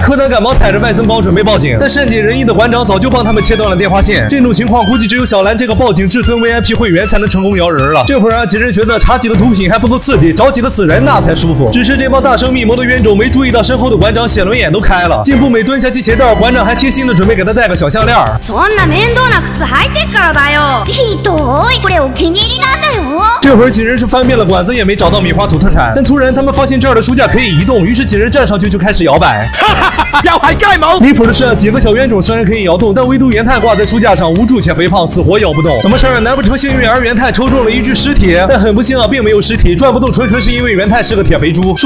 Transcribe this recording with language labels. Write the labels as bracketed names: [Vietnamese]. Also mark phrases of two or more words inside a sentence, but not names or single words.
[Chinese] 柯南赶忙踩着外增包准备报警，但善解人意的馆长早就帮他们切断了电话线。这种情况估计只有小兰这个报警至尊 VIP 会员才能成功摇人了。这会儿啊，几人觉得查几个毒品还不够刺激，找几个死人那才舒服。只是这帮大声密谋的冤种没注意到身后的馆长写轮眼都开了。进步美蹲下系鞋带，馆长还贴心的准备给他戴个小项链。 [Japanese] そんな面倒な靴履いてからだよ。ひどい、これお気に入りなんだよ。 [Chinese] 这会儿几人是翻遍了馆子，也没找到米花土特产。但突然他们发现这儿的书架可以移动，于是几人站上去就开始摇摆。要害盖谋！离谱的是，几个小冤种虽然可以摇动，但唯独元太挂在书架上，无助且肥胖，死活摇不动。怎么事儿？难不成幸运儿元太抽中了一具尸体？但很不幸啊，并没有尸体，转不动，纯是因为元太是个铁肥猪。